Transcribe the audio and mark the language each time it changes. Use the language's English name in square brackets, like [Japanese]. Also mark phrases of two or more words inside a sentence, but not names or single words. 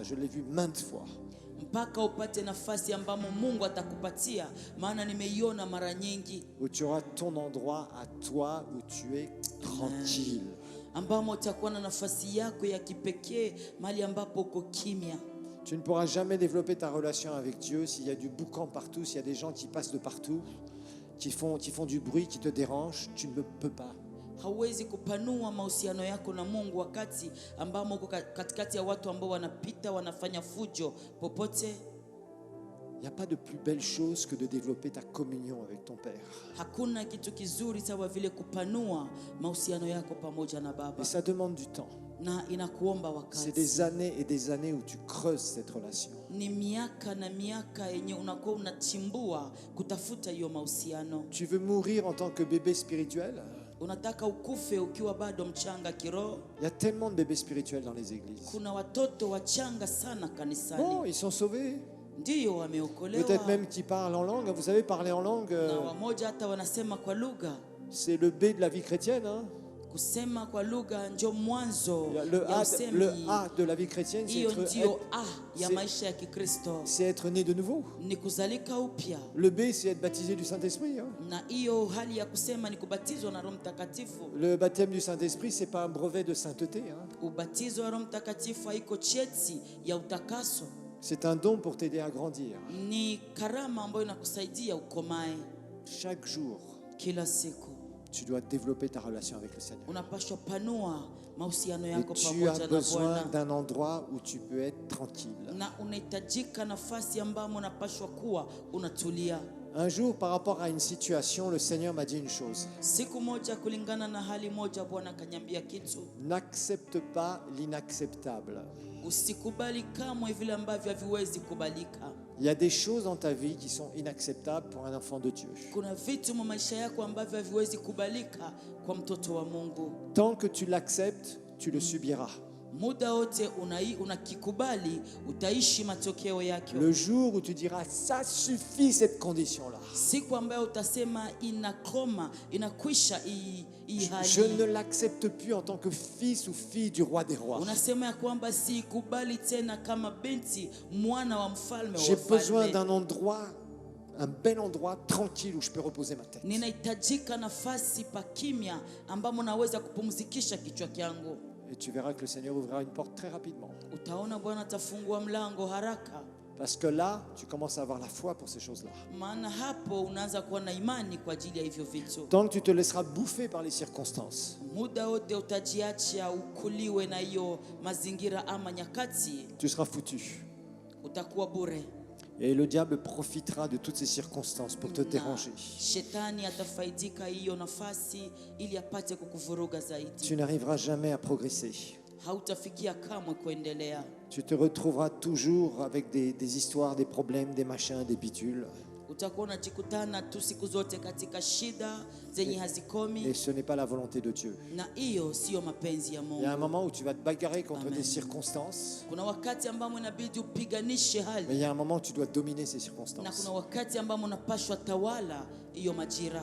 [French] Je l'ai vu maintes fois. [Swahili] Mpaka upate nafasi ambamo Mungu atakupatia, maana nimeiona mara nyingi. [French] Où tu auras ton endroit à toi où tu es tranquille. [Swahili] Ambamo utakuwa na nafasi yako ya kipekee, mahali ambapo uko kimya. [French] Tu ne pourras jamais développer ta relation avec Dieu s'il y a du boucan partout, s'il y a des gens qui passent de partout, qui font du bruit, qui te dérangent. Tu ne peux pas. [Swahili] Hauwezi kupanua mahusiano yako na Mungu wakati ambamo uko katikati ya watu ambao wanapita wanafanya fujo popote. [French] Il n'y a pas de plus belle chose que de développer ta communion avec ton Père. [Swahili] Hakuna kitu kizuri sawa vile kupanua mahusiano yako pamoja na Baba. [French] Et ça demande du temps. [Swahili] Na inakuomba wakati. [French] C'est des années et des années où tu creuses cette relation. [Swahili] Ni miaka na miaka yenye unakuwa unachimbua kutafuta hiyo mahusiano. [French] Tu veux mourir en tant que bébé spirituel? [Swahili] Unataka ukufe ukiwa bado mchanga kiroho? [French] Il y a tellement de bébés spirituels dans les églises. [Swahili] Kuna watoto wachanga sana kanisani. [French] Bon, ils sont sauvés. [Swahili] Ndiyo wameokolewa. [French] Peut-être même qu'ils parlent en langue. Vous savez, parler en langue, [Swahili] Na wamoja hata wanasema kwa lugha. [French] c'est le B de la vie chrétienne. Hein? [Swahili] Kusema kwa lugha ndio mwanzo [French] Le [Swahili] ya usemi. [French] le A de la vie chrétienne, [Swahili] Hiyo ndio A ya maisha ya Kikristo. [French] c'est être né de nouveau. [Swahili] Ni kuzalika upya. [French] Le B, c'est être baptisé du Saint-Esprit. Hein? [Swahili] Na hiyo hali ya kusema ni kubatizwa na Roho Mtakatifu. [French] Le baptême du Saint-Esprit, c'est pas un brevet de sainteté. Hein? [Swahili] Ubatizo wa Roho Mtakatifu haiko cheti ya utakaso. [French] C'est un don pour t'aider à grandir. [Swahili] Ni karama ambayo inakusaidia ukomae. [French] Chaque jour, [Swahili] Kila siku [French] tu dois développer ta relation avec le Seigneur. [Swahili] unapaswa panua mahusiano [French] Et [Swahili] yako [French] tu as [Swahili] pamoja na [French] besoin [Swahili] Bwana. [French] d'un endroit où tu peux être tranquille. [Swahili] Na unahitajika nafasi ambamo unapaswa kuwa unatulia. [French] Un jour, par rapport à une situation, le Seigneur m'a dit une chose. [Swahili] Siku moja kulingana na hali moja Bwana kanyambia kitu. [French] N'accepte pas l'inacceptable. [Swahili] Usikubali kamwe vile ambavyo haviwezi kubalika. [French] Il y a des choses dans ta vie qui sont inacceptables pour un enfant de Dieu. [Swahili] Kuna vitu mu maisha yako ambavyo haviwezi kubalika kwa mtoto wa Mungu. [French] Tant que tu l'acceptes, tu le subiras. [Swahili] Muda wote unakikubali utaishi matokeo yake. [French] Le jour où tu diras ça suffit cette condition-là. [Swahili] Siku ambayo utasema inakoma, inakwisha hii hali. [French] Je ne l'accepte plus en tant que fils ou fille du roi des rois. [Swahili] Unasema ya kwamba sikubali tena kama binti mwana wa mfalme wa [French] J'ai besoin [Swahili] wafalme. [French] d'un endroit, un bel endroit tranquille où je peux reposer ma tête. [Swahili] Ninahitajika nafasi pa kimya ambamo naweza kupumzikisha kichwa changu. [French] Et tu verras que le Seigneur ouvrira une porte très rapidement. [Swahili] Utaona Bwana atafungua mlango haraka. [French] Parce que là, tu commences à avoir la foi pour ces choses-là. [Swahili] Maana hapo unaanza kuwa na imani kwa ajili ya hivyo vitu. [French] Tant que tu te laisseras bouffer par les circonstances, [Swahili] Muda wote utajiacha ukuliwe na hiyo mazingira ama nyakati, [French] tu seras foutu. [Swahili] utakuwa bure. [French] Et le diable profitera de toutes ces circonstances pour te déranger. [Swahili] Shetani atafaidika hiyo nafasi ili apate kukuvuruga zaidi. [French] Tu n'arriveras jamais à progresser. [Swahili] Hautafikia kamwe kuendelea. [French] Tu te retrouveras toujours avec des histoires, des problèmes, des machins, des bidules. [Swahili] Utakuwa unajikutana tu siku zote katika shida zenye hazikomi, [French] Et ce n'est pas la volonté de Dieu. [Swahili] na hiyo sio mapenzi ya [French] Il y a un [Swahili] Mungu. [French] moment où tu vas te bagarrer contre Amen. des circonstances, [Swahili] Kuna wakati ambamo inabidi upiganishe [French] mais il [Swahili] hali, [French] y a un moment où tu dois dominer ces [Swahili] na [French] circonstances [Swahili] kuna wakati ambamo unapashwa tawala hiyo majira